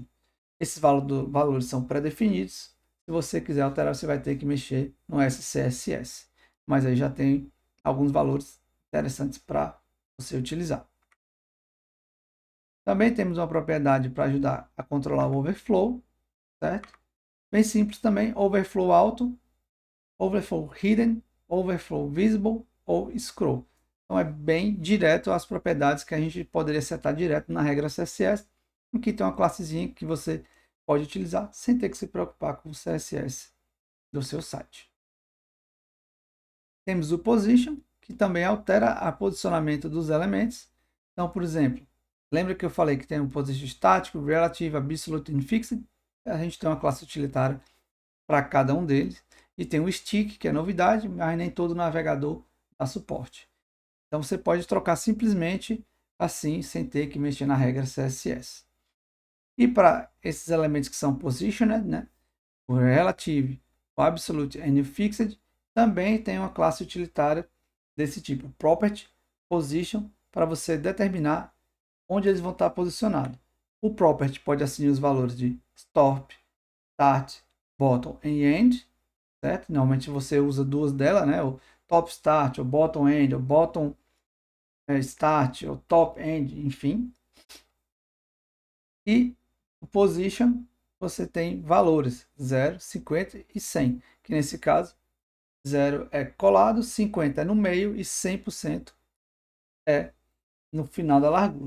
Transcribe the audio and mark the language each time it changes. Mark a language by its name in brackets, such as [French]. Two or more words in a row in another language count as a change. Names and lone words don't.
[Portuguese] Esses valores são pré-definidos. Se você quiser alterar, você vai ter que mexer no SCSS. Mas aí já tem alguns valores interessantes para você utilizar. Também temos uma propriedade para ajudar a controlar o overflow, certo? Bem simples também, overflow alto, [English] overflow hidden, overflow visible [Portuguese] ou scroll. Então é bem direto às propriedades que a gente poderia setar direto na regra CSS. Aqui tem uma classezinha que você pode utilizar sem ter que se preocupar com o CSS do seu site. Temos o position, que também altera o posicionamento dos elementos. Então, por exemplo, Lembra que eu falei que tem um position estático, [English] relative, absolute [Portuguese] e fixed? A gente tem uma classe utilitária para cada um deles. E tem o stick, que é novidade, mas nem todo navegador dá suporte. Então você pode trocar simplesmente assim, sem ter que mexer na regra CSS. E para esses elementos que são positioned, né, o relative, o absolute e o fixed, também tem uma classe utilitária desse tipo, [English] property position, [Portuguese] para você determinar onde eles vão estar posicionados. O property pode assumir os valores de [English] stop, start, bottom [Portuguese] e end, certo? Normalmente você usa duas delas, né? O [English] top start, [Portuguese] o [English] bottom end, [Portuguese] o [English] bottom start, [Portuguese] o [English] top end, [Portuguese] enfim. E o position, você tem valores 0, 50 e 100, que nesse caso 0 é colado, 50 é no meio e 100% é no final da largura.